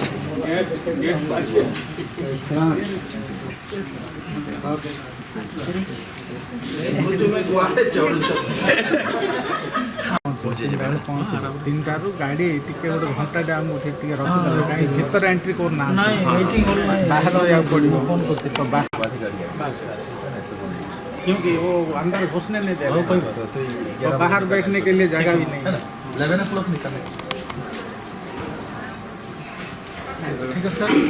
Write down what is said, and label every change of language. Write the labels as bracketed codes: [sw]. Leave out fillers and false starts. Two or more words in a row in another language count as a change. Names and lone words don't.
[or] ତିନିଟାରୁ ଗାଡ଼ି ଟିକେ ଗୋଟେ ଘଣ୍ଟାଟେ ଆମକୁ ଟିକେ ରଖିଦେଲେ କାହିଁକି ଭିତରେ ଏଣ୍ଟ୍ରି କରୁନାହାନ୍ତି ନାଇଁ [en] waiting hall [or] ନାହିଁ ବାହାର ରହିବାକୁ ପଡ଼ିବ ଫୋନ୍ କରିଥିଲି [hi] तो क्योंकि वो अंदर घुसने नहीं दे रहे तो बाहर बैठने के लिए जगह भी नहीं ठीक है सर